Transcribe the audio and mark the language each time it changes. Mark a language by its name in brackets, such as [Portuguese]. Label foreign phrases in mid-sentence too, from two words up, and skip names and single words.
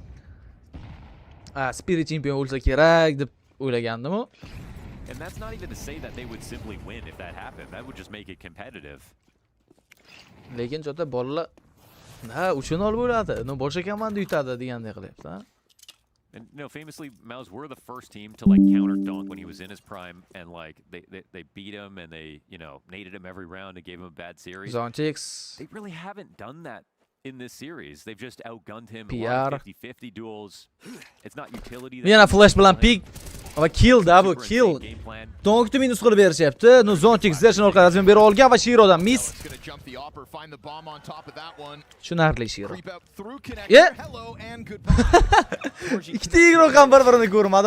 [Uzbek] Spirit chempion bo'lsa kerak deb o'ylagandim. [English] And that's not even to say that they would simply win if that happened. That would just make it competitive. [Uzbek] Lekin jota bolalar uchun olib bo'ladi. Boshqa komanda yutadi degandek qilyapti, ha? [English] And famously, Mouse were the first team to like counter Donk when he was in his prime, and like they beat him and they naded him every round and gave him a bad series. Zontix. They really haven't done that in this series. They've just outgunned him. PR. 50-50 duels. It's not utility. [Uzbek] Yana flash bilan pick va kill [English] double kill. [Uzbek] Donkni minus qilib berishyapti. Zontix Zershon orqali razmen bera olgan va Shirodan miss. Tushunarli Shiro. Ikkita igroq ham bir-birini ko'rmadi.